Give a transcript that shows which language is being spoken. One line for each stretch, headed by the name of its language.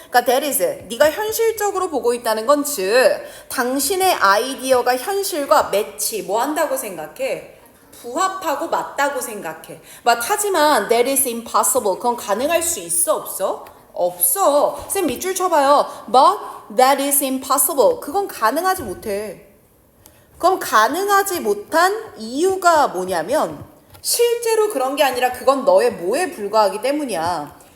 Korean: 그러니까
English: that is,
Korean: 네가 현실적으로 보고 있다는 건 즉 당신의 아이디어가 현실과 매치 뭐 한다고 생각해? 부합하고 맞다고 생각해. 하지만
English: that is impossible.
Korean: 그건 가능할 수 있어 없어? 없어. 쌤 밑줄 쳐봐요.
English: But that is impossible.
Korean: 그건 가능하지 못해. 그럼 가능하지 못한 이유가 뭐냐면 실제로 그런 게 아니라 그건 너의 뭐에 불과하기 때문이야.